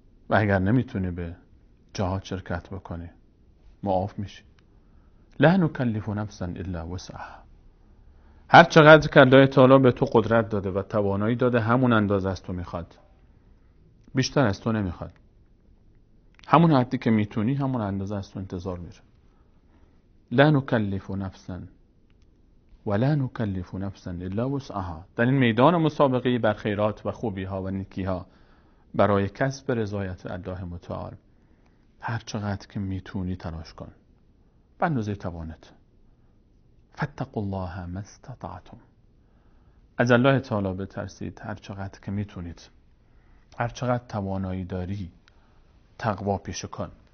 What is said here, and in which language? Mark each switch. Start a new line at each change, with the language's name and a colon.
Persian: و اگر نمیتونی به جهاد شرکت بکنی، معاف میشی.
Arabic: لا نکلف نفسا الا وسعها.
Persian: هر چقدر که الله تعالی به تو قدرت داده و توانایی داده، همون اندازه از تو میخواد، بیشتر از تو نمیخواد. همون حدی که میتونی همون اندازه از تو انتظار میره.
Arabic: لا نکلف نفسا ولا نکلف نفسا الا وسعها.
Persian: در این میدان مسابقه بر خیرات و خوبی ها و نیکی ها برای کسب رضایت الله متعال، هر چقدر که میتونی تلاش کن به اندازه توانت.
Arabic: فاتقوا الله ما استطعتم.
Persian: از الله تعالی بترسید هر چقدر که میتونید، هر چقدر توانایی داری تقوا پیشه کن.